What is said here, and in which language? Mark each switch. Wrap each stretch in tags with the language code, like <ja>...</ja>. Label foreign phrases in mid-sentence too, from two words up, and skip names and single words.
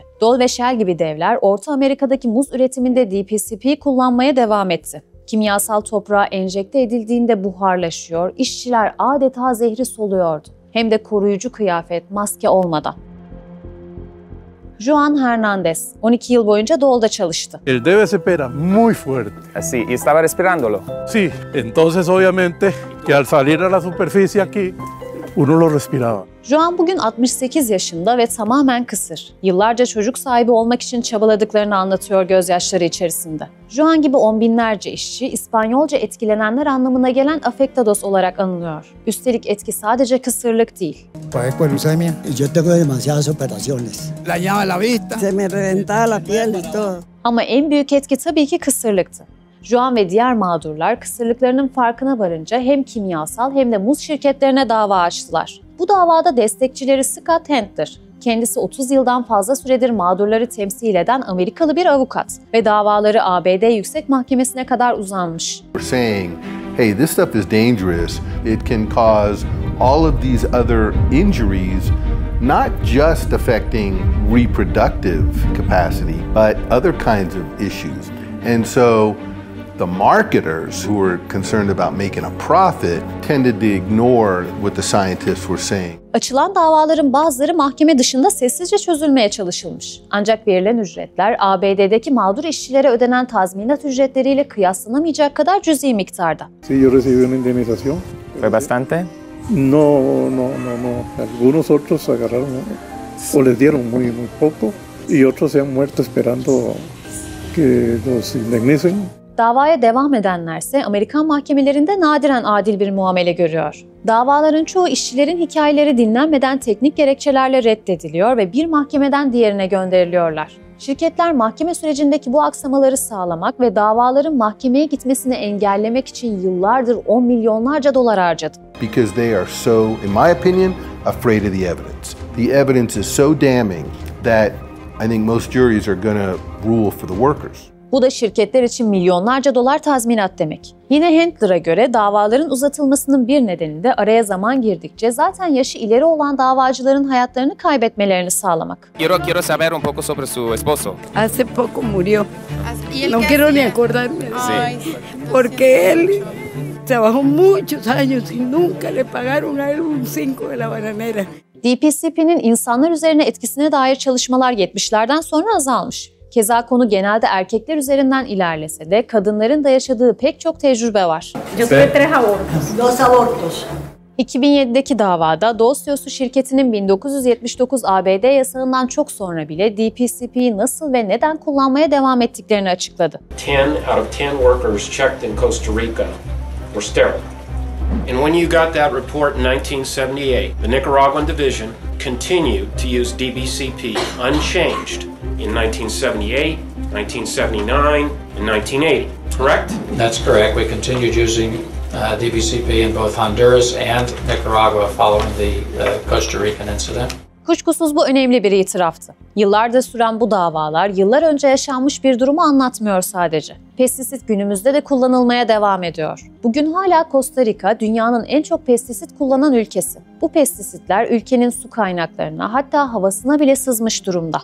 <tr>Dole ve Shell gibi devler Orta Amerika'daki muz üretiminde DBCP'yi kullanmaya devam etti. Kimyasal toprağa enjekte edildiğinde buharlaşıyor, işçiler adeta zehri soluyordu. Hem de koruyucu kıyafet, maske olmadan. Juan Hernandez, 12 yıl boyunca Dole'da çalıştı.</tr> <es>El debe se pega muy fuerte. Así, y estaba respirándolo. Sí, entonces obviamente que al salir a la superficie aquí, uno lo respiraba.</es> <tr>Juan bugün 68 yaşında ve tamamen kısır. Yıllarca çocuk sahibi olmak için çabaladıklarını anlatıyor gözyaşları içerisinde. Juan gibi on binlerce işçi İspanyolca etkilenenler anlamına gelen afectados olarak anılıyor. Üstelik etki sadece kısırlık değil. Padezco de leucemia Y yo tengo demasiadas operaciones. Dañaba la vista. Se me reventaba la piel y todo. Ama en büyük etki tabii ki kısırlıktı. Juan ve diğer mağdurlar kısırlıklarının farkına varınca hem kimyasal hem de muz şirketlerine dava açtılar. Bu davada destekçileri Scott Handler. Kendisi 30 yıldan fazla süredir mağdurları temsil eden Amerikalı bir avukat ve davaları ABD Yüksek Mahkemesi'ne kadar uzanmış.</tr> <en>We're saying, hey, this stuff is dangerous. It can cause all of these other injuries, not just affecting reproductive capacity, but other kinds of issues. And so the marketers who were concerned about making a profit tended to ignore what the scientists were saying.</en> <tr>Açılan davaların bazıları mahkeme dışında sessizce çözülmeye çalışılmış. Ancak verilen ücretler ABD'deki mağdur işçilere ödenen tazminat ücretleriyle kıyaslanamayacak kadar cüzi miktarda.</tr> <es>Sí, yo recibí una indemnización. ¿Fue bastante? No. Algunos otros agarraron o les dieron muy poco y otros se han muerto esperando que los indemnicen.</es> <tr>Davaya devam edenlerse Amerikan mahkemelerinde nadiren adil bir muamele görüyor. Davaların çoğu işçilerin hikayeleri dinlenmeden teknik gerekçelerle reddediliyor ve bir mahkemeden diğerine gönderiliyorlar. Şirketler mahkeme sürecindeki bu aksamaları sağlamak ve davaların mahkemeye gitmesini engellemek için yıllardır 10 milyonlarca dolar harcadı.</tr> <en>Because they are so, in my opinion, afraid of the evidence. The evidence is so damning that I think most juries are going to rule for the workers.</en> <tr>Bu da şirketler için milyonlarca dolar tazminat demek. Yine Handler'a göre davaların uzatılmasının bir nedeni de araya zaman girdikçe zaten yaşı ileri olan davacıların hayatlarını kaybetmelerini sağlamak.</tr> <es>Quiero saber un poco sobre su esposo. Hace poco murió. No quiero ni acordarme. Sí. Porque él trabajó muchos años y nunca le pagaron a él un 5 de la bananera.</es> <tr>DBCP'nin insanlar üzerine etkisine dair çalışmalar 70'lerden sonra azalmış. Keza konu genelde erkekler üzerinden ilerlese de kadınların da yaşadığı pek çok tecrübe var. 2007'deki davada Doğu CEO'su şirketinin 1979 ABD yasağından çok sonra bile DPCP'yi nasıl ve neden kullanmaya devam ettiklerini açıkladı.</tr> <en>10 out of 10 workers checked in Costa Rica were sterile. And when you got that report in 1978, the Nicaraguan division continued to use DBCP unchanged in 1978, 1979, and 1980, correct? That's correct. We continued using DBCP in both Honduras and Nicaragua following the Costa Rican incident.</en> <tr>Kuşkusuz bu önemli bir itiraftı. Yıllardır süren bu davalar yıllar önce yaşanmış bir durumu anlatmıyor sadece. Pestisit günümüzde de kullanılmaya devam ediyor. Bugün hala Costa Rica dünyanın en çok pestisit kullanan ülkesi. Bu pestisitler ülkenin su kaynaklarına hatta havasına bile sızmış durumda.</tr>